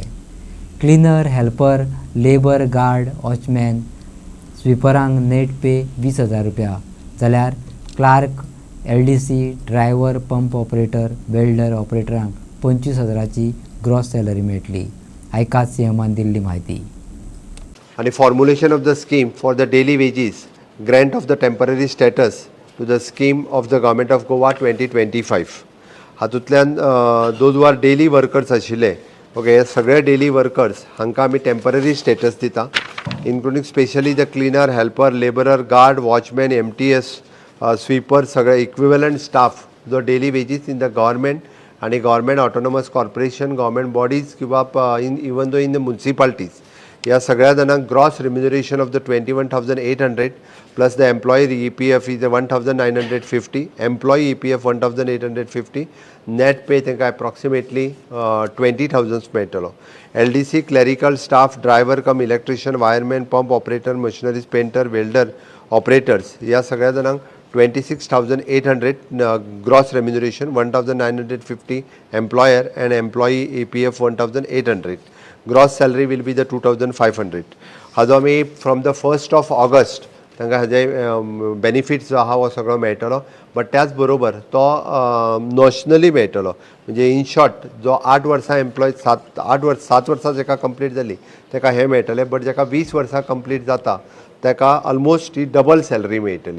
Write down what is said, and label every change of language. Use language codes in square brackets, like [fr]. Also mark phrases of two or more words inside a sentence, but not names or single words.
[en] cleaner, helper, labour, guard, watchman, [kok] स्विपरांक [en] net pay [kok] 20,000 रुपया जाल्यार [en] clerk, LDC, driver, pump operator, welder [kok] ऑपरेटरांक 25,000ची [en] gross salary [kok] मेळटली। आयकात सीएमान दिल्ली म्हायती। [en] And the formulation of the scheme for the daily wages, grant of the temporary status to the scheme of the Government of Goa 2025. [kok] हातूंतल्यान दोन [en] daily workers [kok] आशिल्ले ओके हे सगळे [en] daily workers [kok] हांकां आमी [en] temporary status [kok] दिता [en] including specially the cleaner, helper, labourer, guard, watchman, MTS, sweeper सगळे equivalent staff जो daily wages in the government आनी government autonomous corporation, government bodies किंवा even though in the municipalities [kok] या सगळ्या जाणांक [en] gross remuneration of the 21,800 plus the employee EPF is 1,950, employee EPF 1,850, net pay तांकां approximately 20,000 मेळटलो। LDC, clerical staff, driver cum electrician, wireman, pump operator, machineries, painter, welder, operators [kok] या सगळ्या जाणांक [en] 26,800 gross remuneration, 1,950 employer and employee EPF 1,800. Gross salary will be the 2,500. [kok] हाजो आमी [en] from the 1st of August [kok] तांकां हाजे बेनिफिट्स जो आहा हो सगळो मेळटलो, बट त्याच बरोबर तो नॅशनली मेळटलो। म्हणजे [en] in short [kok] जो 8 वर्सां एम्प्लॉय 7 वर्सां जाका कंप्लीट जाली ताका हे मेळटले, बट जाका 20 वर्सां कंप्लीट जाता ताका ऑलमोस्ट ही [en] double salary [kok] मेळटली।